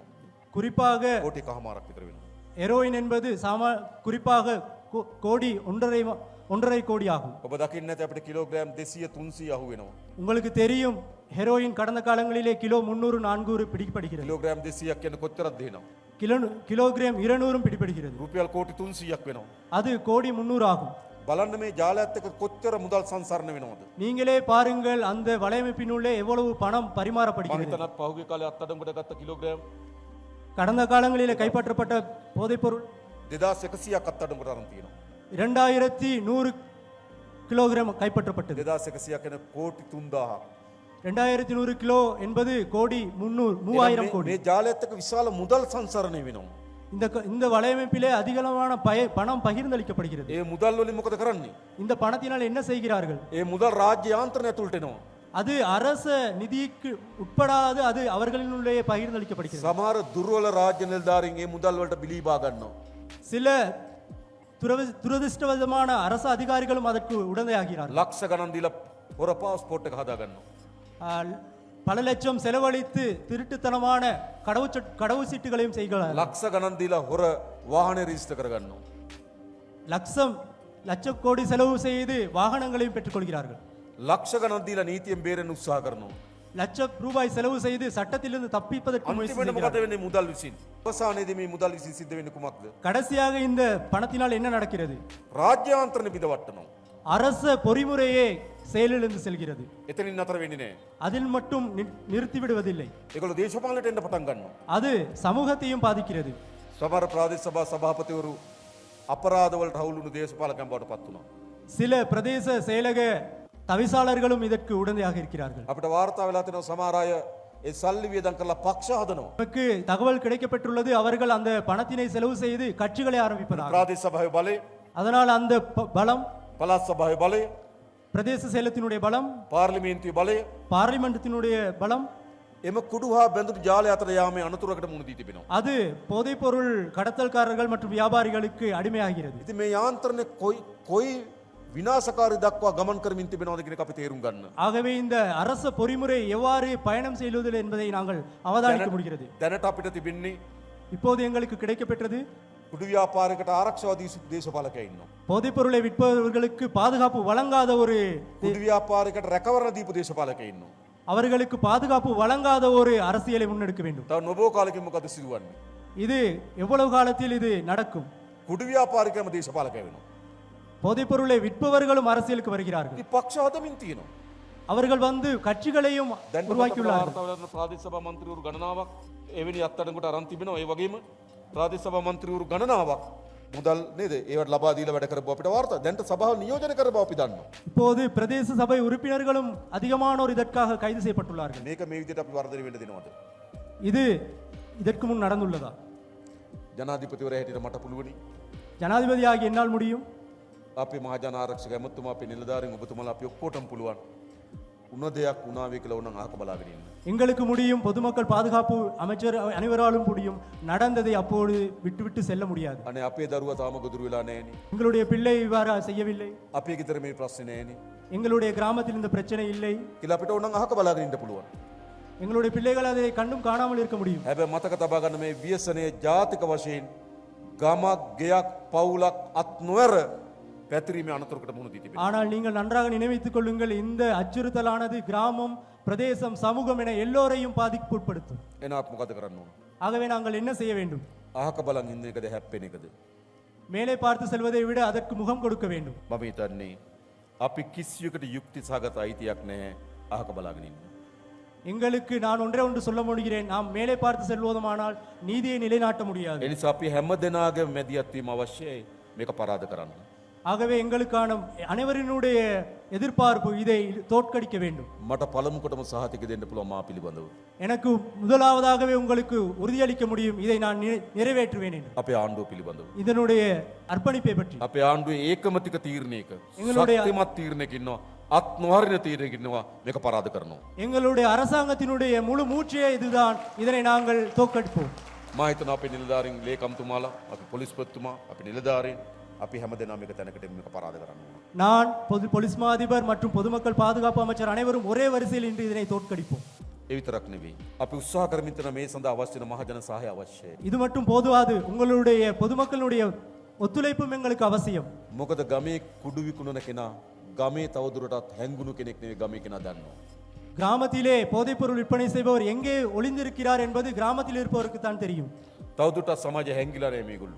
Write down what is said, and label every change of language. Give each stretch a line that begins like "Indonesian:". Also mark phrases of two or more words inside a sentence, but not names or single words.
Tamil: குறிப்பாக
Sinhala: කෝටි එකමාරක් විතර වෙනවා.
Tamil: ஹெரோயின் என்பது குறிப்பாக கோடி 1.5 கோடி ஆகும்.
Sinhala: ඔබ දකින්නේ නැති අපිට කිලෝග්‍රෑම් 200 300 අහු වෙනවා.
Tamil: உங்களுக்கு தெரியும் ஹெரோயின் கடந்த காலங்களிலே கிலோ 300 400 பிடிக்கப்படுகிறது.
Sinhala: කිලෝග්‍රෑම් 200ක් කියන්නේ කොච්චරද දෙනවා?
Tamil: கிலோகிராம் 200 பிடிக்கப்படுகிறது.
Sinhala: රුපියල් කෝටි 300ක් වෙනවා.
Tamil: அது கோடி 300 ஆகும்.
Sinhala: බලන්න මේ ජාලයත් එක්ක කොච්චර මුදල් සංසරණ වෙනවද?
Tamil: நீங்களே பாருங்கள் அந்த வலையமைப்பினுள்ளே எவ்வளவு பணம்
Sinhala: මම
Tamil: பரிமாறப்படுகிறது.
Sinhala: හිතනවා පහුගිය කාලේ අත්අඩංගුවට ගත්ත කිලෝග්‍රෑම්
Tamil: கடந்த காலங்களிலே கைப்பற்றப்பட்ட போதைப்பொருள்
Sinhala: 2100ක් අත්අඩංගුවට අරන් තියෙනවා.
Tamil: 2100 கிலோகிராம் கைப்பற்றப்பட்டது.
Sinhala: 2100ක් කියන කෝටි 3000ක්.
Tamil: 2100 கிலோ என்பது கோடி 3000 கோடி.
Sinhala: මේ ජාලයත් එක්ක විශාල මුදල් සංසරණය වෙනවා.
Tamil: இந்த வலையமைப்பிலே அதிகளவான பணம் பகிர்ந்தளிக்கப்படுகிறது.
Sinhala: ඒ මුදල් වලින් මොකද කරන්නේ?
Tamil: இந்த பணத்தினால் என்ன செய்கிறார்கள்?
Sinhala: ඒ මුදල් රාජ්‍ය යාන්ත්‍රණය ඇතුළට එනවා.
Tamil: அது அரச நிதிக்கு உட்படாது அது அவர்களினுள்ளே பகிர்ந்தளிக்கப்படுகிறது.
Sinhala: සමහර දුර්වල රාජ්‍ය නිලධාරීන් ඒ මුදල් වලට බිලී බා ගන්නවා.
Tamil: சில துரதிர்ஷ்டவசமான அரசு அதிகாரிகளும் அதற்கு உடந்தையாகிறார்கள்.
Sinhala: ලක්ෂ ගණන් දීලා හොර පාස්පෝර්ට් එක හදා ගන්නවා.
Tamil: பல லட்சம் செலவழித்து திருட்டுத்தனமான கடவு சீட்டுகளையும் செய்கிறார்கள்.
Sinhala: ලක්ෂ ගණන් දීලා හොර වාහනේ රෙජිස්ටර් කර ගන්නවා.
Tamil: லட்ச கோடி செலவு செய்து வாகனங்களையும் பெற்றுக்கொள்கிறார்கள்.
Sinhala: ලක්ෂ ගණන් දීලා නීතියෙන් බේරෙන්න උත්සාහ කරනවා.
Tamil: லட்சம் ரூபாய் செலவு செய்து சட்டத்திலிருந்து தப்பிப்பதற்கு முயற்சி
Sinhala: අන්තිමට මොකද
Tamil: செய்கிறார்கள்.
Sinhala: වෙන්නේ මුදල් විසින්? අවසානයේදී මේ මුදල් විසින් සිද්ධ වෙන්නේ කුමක්ද?
Tamil: கடைசியாக இந்த பணத்தினால் என்ன நடக்கிறது?
Sinhala: රාජ්‍ය යාන්ත්‍රණ පිටවටනවා.
Tamil: அரச பொறிமுறையே செயலிழந்து செல்கிறது.
Sinhala: එතනින් නතර වෙන්නේ නැහැ.
Tamil: அதில் மட்டும் நிறுத்தி விடுவதில்லை.
Sinhala: ඒගොල්ලෝ දේශපාලනයට එන්න පටන් ගන්නවා.
Tamil: அது சமூகத்தையும் பாதிக்கிறது.
Sinhala: සමහර ප්‍රාදේශ සභා සභාපතිවරු අපරාධ වලට හවුලුණු දේශපාලකයන් බවට පත් වුණා.
Tamil: சில பிரதேச செயலக தவிசாளர்களும் இதற்கு உடந்தையாக இருக்கிறார்கள்.
Sinhala: අපිට වාර්තා වෙලා තියෙනවා සමහර අය ඒ සල්ලි වියදම් කරලා පක්ෂ හදනවා.
Tamil: நமக்கு தகவல் கிடைக்கப்பட்டுள்ளது அவர்கள் அந்த பணத்தினை செலவு செய்து கட்சிகளை ஆரம்பிப்பதாக.
Sinhala: ප්‍රාදේශ සභාවේ බලය,
Tamil: அதனால் அந்த பலம்
Sinhala: පළාත් සභාවේ බලය,
Tamil: பிரதேச செயலத்தினுடைய பலம்,
Sinhala: පාර්ලිමේන්තුවේ බලය
Tamil: பார்லிமெண்டத்தினுடைய பலம்,
Sinhala: එම කුඩු හා බැඳුණු ජාලය අතර යාමේ අනතුරකට මුහුණ දී තිබෙනවා.
Tamil: அது போதைப்பொருள் கடத்தல்காரர்கள் மற்றும் வியாபாரிகளுக்கு அடிமையாகிறது.
Sinhala: ඉතින් මේ යාන්ත්‍රණය කොයි විනාශකාරී දක්වා ගමන් කරමින් තිබෙනවද කියන එක අපි තේරුම් ගන්න.
Tamil: ஆகவே இந்த அரச பொறிமுறை எவ்வாறு பயணம் செய்வது என்பதை நாங்கள் அவதானிக்க முடிகிறது.
Sinhala: දැනට අපිට තිබෙන්නේ
Tamil: இப்போது எங்களுக்கு கிடைக்கப்பெற்றது
Sinhala: කුඩු ව්‍යාපාරයකට ආරක්ෂාව දී දේශපාලකයන් ඉන්නවා.
Tamil: போதைப்பொருளை விற்பவர்களுக்கு பாதுகாப்பு வழங்காத ஒரு
Sinhala: කුඩු ව්‍යාපාරයකට රැකවරණ දීපු දේශපාලකයන් ඉන්නවා.
Tamil: அவர்களுக்கு பாதுகாப்பு வழங்காத ஒரு அரசியலை முன்னெடுக்க வேண்டும்.
Sinhala: තව නොබෝ කාලෙකින් මොකද සිදුවන්නේ?
Tamil: இது எவ்வளவு காலத்தில் இது நடக்கும்?
Sinhala: කුඩු ව්‍යාපාරිකයම දේශපාලකය වෙනවා.
Tamil: போதைப்பொருளை விற்பவர்களும் அரசியலுக்கு வருகிறார்கள்.
Sinhala: ඉතින් පක්ෂ හදමින් තියෙනවා.
Tamil: அவர்கள் வந்து கட்சிகளையும் உருவாக்கியுள்ளார்கள்.
Sinhala: ප්‍රාදේශ සභා මන්ත්‍රීවරු ගණනාවක් එවැනි අත්අඩංගුවට අරන් තිබෙනවා. ඒ වගේම ප්‍රාදේශ සභා මන්ත්‍රීවරු ගණනාවක් මුදල් නේද? ඒවට ලබා දීලා වැඩ කරපුවා අපිට වාර්තා. දැන්ට සභාව නියෝජනය කරපුවා අපි දන්නවා.
Tamil: இப்போது பிரதேச சபை உறுப்பினர்களும் அதிகமானோர் இதற்காக கைது செய்யப்பட்டுள்ளார்கள்.
Sinhala: මේක මේ විදිහට අපි වර්ධනය වෙන්න දෙනවද?
Tamil: இது இதற்கு முன் நடந்துள்ளதா?
Sinhala: ජනාධිපතිවරයා හැටියට මට පුළුවනි.
Tamil: ஜனாதிபதியாகி என்னால் முடியும்.
Sinhala: අපි මහජන ආරක්ෂක ඇමතුමා අපේ නිලධාරීන් ඔබතුමාලා අපි ඔක්කොටම පුළුවන්. උන දෙයක් වුණාවේ කියලා ඕනනම් අහක බලාගෙන ඉන්න.
Tamil: எங்களுக்கு முடியும், பொதுமக்கள் பாதுகாப்பு அமைச்சர் அனைவராலும் முடியும். நடந்ததை அப்போது விட்டுவிட்டு செல்ல முடியாது.
Sinhala: අනේ අපේ දරුවා තාම ගොදුරු වෙලා නැහෙනි.
Tamil: எங்களுடைய பிள்ளை இவ்வாறு செய்யவில்லை.
Sinhala: අපේ ගෙදර මේ ප්‍රශ්නේ නැහෙනි.
Tamil: எங்களுடைய கிராமத்தில் இந்த பிரச்சனை இல்லை.
Sinhala: කියලා අපිට ඕනනම් අහක බලාගෙන ඉන්න පුළුවන්.
Tamil: எங்களுடைய பிள்ளைகள் அதை கண்டும் காணாமல் இருக்க முடியும்.
Sinhala: හැබැයි මතක තබා ගන්න මේ ව්‍යසනයේ ජාතික වශයෙන් ගමක් ගෙයක් පවුලක් අත් නොවර පැතිරීමේ අනතුරකට මුහුණ දී තිබෙනවා.
Tamil: ஆனால் நீங்கள் நன்றாக நினைவித்துக் கொள்ளுங்கள், இந்த அச்சுறுத்தலானது கிராமம், பிரதேசம், சமூகம் என எல்லோரையும் பாதிப்பு உட்படுத்தும்.
Sinhala: එනවත් මොකද කරන්න ඕන?
Tamil: ஆகவே நாங்கள் என்ன செய்ய வேண்டும்?
Sinhala: අහක බලන් ඉන්න එකද හැප්පෙන එකද?
Tamil: மேலே பார்த்து செல்வதை விட அதற்கு முகம் கொடுக்க வேண்டும்.
Sinhala: මම හිතන්නේ අපි කිසියකට යුක්ති සහගත අයිතියක් නැහැ අහක බලාගෙන ඉන්න.
Tamil: எங்களுக்கு நான் ஒன்று சொல்ல முடிகிறேன், நாம் மேலே பார்த்து செல்வதுமானால் நீதியை நிலைநாட்ட முடியாது.
Sinhala: ඒ නිසා අපි හැම දෙනාගේම මැදිහත් වීම අවශ්‍යයි මේක පරාද කරන්න.
Tamil: ஆகவே எங்களுக்கான அனைவரினுடைய எதிர்பார்ப்பு இதை தோற்கடிக்க வேண்டும்.
Sinhala: මට පළමුකොටම සහතික දෙන්න පුළුවන් මා පිළිබඳව.
Tamil: எனக்கு முதலாவதாகவே உங்களுக்கு உறுதியளிக்க முடியும், இதை நான் நிறைவேற்றுவேன் என்று.
Sinhala: අපේ ආණ්ඩුව පිළිබඳව.
Tamil: இதனுடைய அர்ப்பணிப்பை பற்றி
Sinhala: අපේ ආණ්ඩුවේ ඒකමතික තීරණයක
Tamil: එங்களுடைய-
Sinhala: ශක්තිමත් තීරණයක ඉන්නවා, අත් නොහරින තීරණයක ඉන්නවා මේක පරාද කරනවා.
Tamil: எங்களுடைய அரசாங்கத்தினுடைய முழு மூச்சே இதுதான், இதனை நாங்கள் தோற்கடிப்போம்.
Sinhala: මා හිතනවා අපේ නිලධාරීන් ලේකම්තුමාලා, අපි පොලිස්පතිතුමා, අපි නිලධාරීන් අපි හැමදෙනාම මේක තැනකට මේක පරාද කරන්න ඕන.
Tamil: நான் பொலிஸ் மா அதிபர் மற்றும் பொதுமக்கள் பாதுகாப்பு அமைச்சர் அனைவரும் ஒரே வரிசையில் இன்று இதனை தோற்கடிப்போம்.
Sinhala: ඒ විතරක් නෙවෙයි. අපි උත්සාහ කරමින් තියෙන මේ සඳහා අවශ්‍ය වෙන මහජන සහාය අවශ්‍යයි.
Tamil: இது மட்டும் போதுவாது, உங்களுடைய பொதுமக்களுடைய ஒத்துழைப்பும் எங்களுக்கு அவசியம்.
Sinhala: මොකද ගමේ කුඩු විකුණන කෙනා ගමේ තවදුරටත් හැංගුණු කෙනෙක් නෙවෙයි, ගමේ කෙනා දන්නවා.
Tamil: கிராமத்திலே போதைப்பொருள் விற்பனை செய்பவர் எங்கே ஒளிந்திருக்கிறார் என்பது கிராமத்தில் இருப்பவருக்கு தான் தெரியும்.
Sinhala: තවදුරටත් සමාජය හැංගිලා නැහැ මේගොල්ලෝ.